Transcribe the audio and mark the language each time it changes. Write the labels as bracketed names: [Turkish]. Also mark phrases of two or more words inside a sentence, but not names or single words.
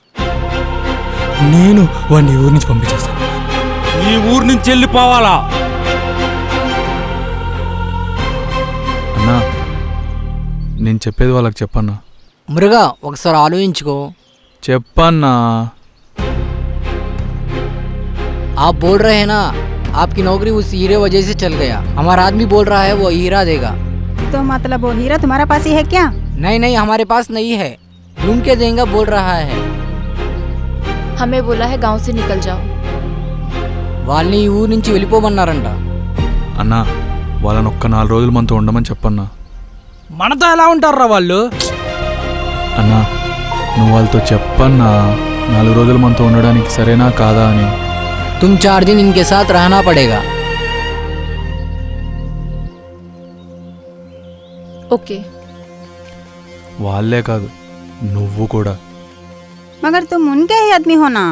[Telugu] నేను వాడిని ఊరి నుంచి పంపించేస్తాను. ఈ ఊరు నుంచి వెళ్ళిపోవాలా? అన్నా, నేను చెప్పేది వాళ్ళకి చెప్పన్నా. మురుగా, ఒకసారి ఆలోచించుకో. చెప్పన్నా. [Hindi] आप बोल रहे हैं ना, आपकी नौकरी उस हीरे वजह से चल गया. हमारा आदमी बोल रहा है वो हीरा देगा. तो मतलब वो हीरा तुम्हारा पास ही है क्या? नहीं नहीं, हमारे पास नहीं है, ढूंढ के देंगे बोल रहा है. हमें बोला है गांव से निकल जाओ. [Telugu] వాళ్ళని ఈ ఊరు నుంచి వెళ్ళిపోమన్నారంట. అన్నా, వాళ్ళని ఒక్క 4 రోజులు మనతో ఉండమని చెప్పన్నా. మనతో ఎలా ఉంటారా వాళ్ళు? అన్నా, నువ్వు వాళ్ళతో చెప్పన్నా, 4 రోజులు మనతో ఉండడానికి సరేనా కాదా అని. [Hindi] तुम 4 दिन इनके साथ रहना पड़ेगा. ओके. [Telugu] వాళ్ళే కాదు, నువ్వు కూడా. [Hindi] मगर तुम उनके ही आदमी हो ना?